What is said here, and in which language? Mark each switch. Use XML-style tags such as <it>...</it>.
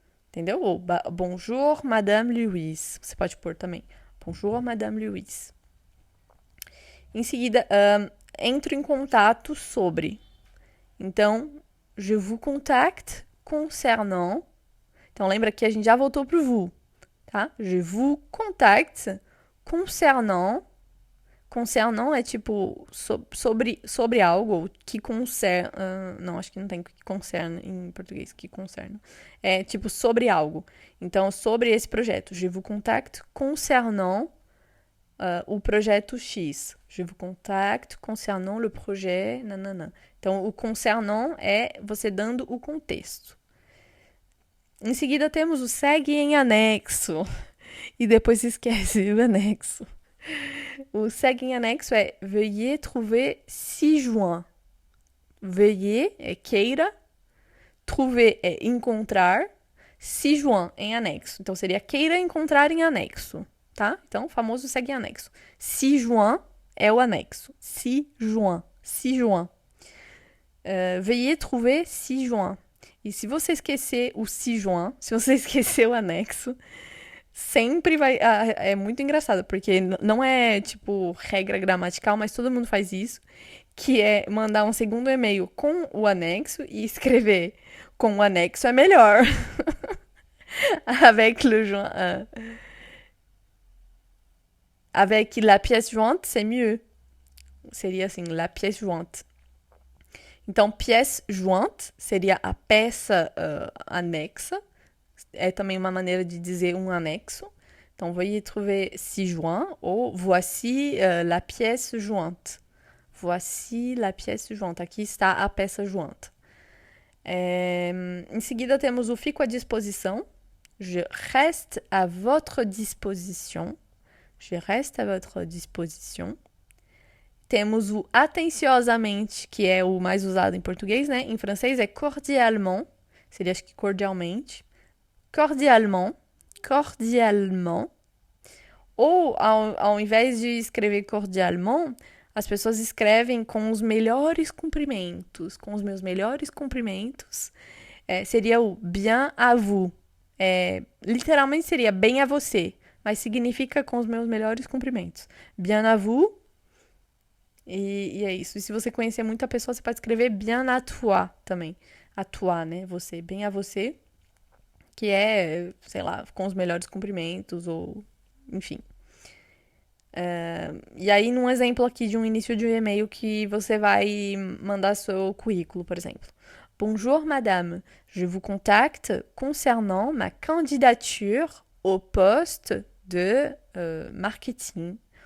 <pt>Entendeu? Ou</pt> <fr>Bonjour, Madame Louise.</fr> <pt>Você pode pôr também.</pt> <fr>Bonjour, Madame Louise.</fr> <pt>Em seguida, entro em contato sobre.</pt> <fr>Então, je vous contacte concernant.</fr> <pt>Então, lembra que a gente já voltou pro vous, tá?</pt> <fr>Je vous contacte concernant.</fr> <pt>Concernant é tipo sobre algo que concerne. Não, acho que não tem que concerne em português, que concerne. É tipo sobre algo. Então, sobre esse projeto.</pt> <fr>Je vous contacte concernant</fr> <pt>o projeto X.</pt> <fr>Je vous contacte concernant le projet. Nanana.</fr> <pt>Então, o concernant é você dando o contexto. Em seguida, temos o segue em anexo. E depois esquece o anexo. O segue em anexo é</pt> <fr>veuillez trouver ci-joint.</fr> <pt>Veuillez é queira. Trouver é encontrar. Ci-joint em anexo. Então, seria queira encontrar em anexo. Tá? Então, o famoso segue em anexo. Ci-joint é o anexo. Ci-joint. Ci-joint.</pt> <fr>Veuillez trouver ci-joint.</fr> <pt>E se você esquecer o ci-joint, se você esquecer o anexo, sempre vai... é muito engraçado, porque não é, tipo, regra gramatical, mas todo mundo faz isso, que é mandar um segundo e-mail com o anexo e escrever com o anexo é melhor.</pt> <fr>Avec le joint... avec la pièce jointe, c'est mieux.</fr> <pt>Seria assim,</pt> <fr>la pièce jointe.</fr> <pt>Então, pièce jointe seria a peça anexa. É também uma maneira de dizer um anexo.</pt> <fr>Então, veuillez trouver ci-joint ou voici la pièce jointe. Voici la pièce jointe.</fr> <pt>Aqui está a peça jointe. Em seguida, temos o fico à disposição.</pt> <fr>Je reste à votre disposition. Je reste à votre disposition.</fr> <pt>Temos o atenciosamente, que é o mais usado em português, né? Em francês é cordialement. Seria, acho que cordialmente. Cordialement. Cordialement. Ou, ao invés de escrever cordialement, as pessoas escrevem com os melhores cumprimentos. Com os meus melhores cumprimentos. Seria o</pt> <fr>bien à vous.</fr> <pt>Literalmente seria bem a você. Mas significa com os meus melhores cumprimentos.</pt> <fr>Bien à vous.</fr> <pt>E é isso. E se você conhecer muita pessoa, você pode escrever</pt> <fr>bien à toi</fr> <pt>também. À toi, né? Você. Bem a você. Que é, sei lá, com os melhores cumprimentos ou... Enfim. E aí, num exemplo aqui de um início de um e-mail que você vai mandar seu currículo, por exemplo.</pt> <fr>Bonjour, madame. Je vous contacte concernant ma candidature au poste de marketing.</fr>